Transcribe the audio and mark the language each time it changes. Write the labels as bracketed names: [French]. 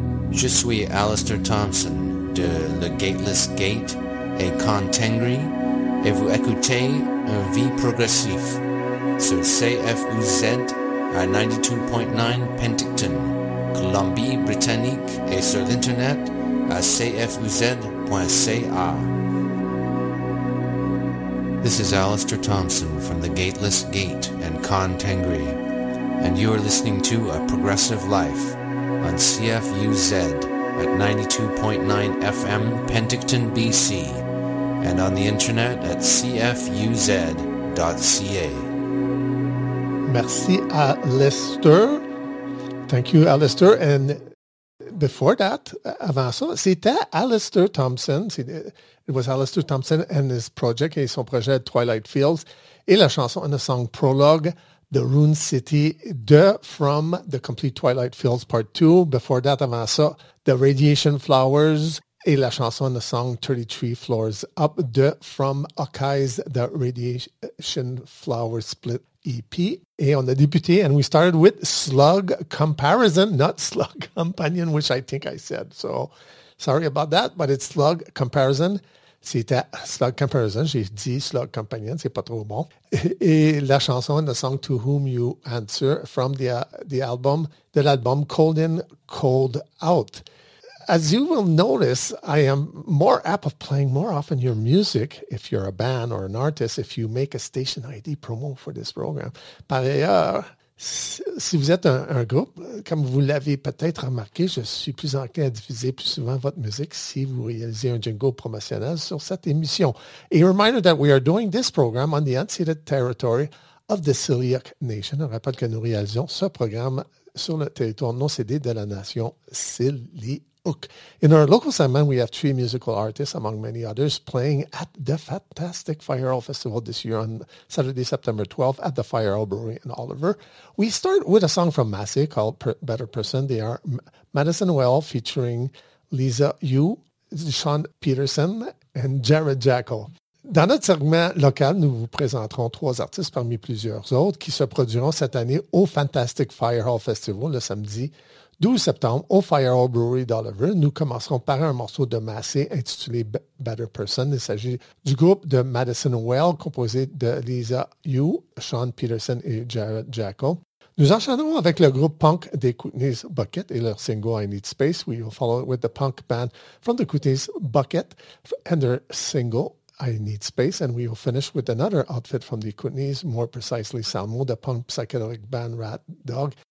[French] Je suis Alistair Thompson de Le Gateless Gate et Contengri, et vous écoutez Un Vie Progressive sur CFUZ à 92.9 Penticton, Colombie-Britannique, et sur l'Internet à cfuz.ca. [English] This is Alistair Thompson from The Gateless Gate and Contengri, and you are listening to A Progressive Life on CFUZ at 92.9 FM Penticton, BC, and on the internet at cfuz.ca. [French] Merci, Alistair. [English] Thank you, Alistair. And before that, [French] avant ça, c'était Alistair Thompson. [English] It was Alistair Thompson and his project, [French] et son projet [English] Twilight Fields, [French] et la chanson [English] and the song Prologue, The Rune City, de From the Complete Twilight Fields Part 2. Before that, [French] avant ça, [English] The Radiation Flowers, [French] et la chanson [English] and the song 33 Floors Up, de From Akai's The Radiation Flowers Split EP. [French] Et on a débuté, [English] and we started with Slug Comparison, not Slug Companion, which I think I said. So, sorry about that, but it's Slug Comparison. [French] C'était Slug Comparison, j'ai dit Slug Companion, c'est pas trop bon. Et la chanson, [English] the song To Whom You Answer, from the album Cold In, Cold Out. As you will notice, I am more apt of playing more often your music, if you're a band or an artist, if you make a station ID promo for this program. [French] Par ailleurs, si vous êtes un groupe, comme vous l'avez peut-être remarqué, je suis plus enclin à diffuser plus souvent votre musique si vous réalisez un jingle promotionnel sur cette émission. [English] A reminder that we are doing this program on the unceded territory of the Siliak Nation. [French] Un rappel que nous réalisons ce programme sur le territoire non cédé de la nation Siliak. [English] In our local segment, we have three musical artists, among many others, playing at the fantastic Fire Hall Festival this year on Saturday, September 12th at the Fire Hall Brewery in Oliver. We start with a song from Massey called Better Person. They are Madison Well featuring Lisa Yu, Sean Peterson, and Jared Jackal. [French] Dans notre segment local, nous vous présenterons trois artistes parmi plusieurs autres qui se produiront cette année au Fantastic Fire Hall Festival le samedi 12 septembre au Fire Hall Brewery d'Oliver. Nous commencerons par un morceau de Massey intitulé Better Person. Il s'agit du groupe de Madison Well, composé de Lisa Yu, Sean Peterson et Jared Jackal. Nous enchaînerons avec le groupe punk des Kootenays Bucket et leur single I Need Space. [English] We will follow with the punk band from the Kootenays Bucket and their single I Need Space, and we will finish with another outfit from the Kootenays, more precisely Salmo, the punk psychedelic band Rat Dog.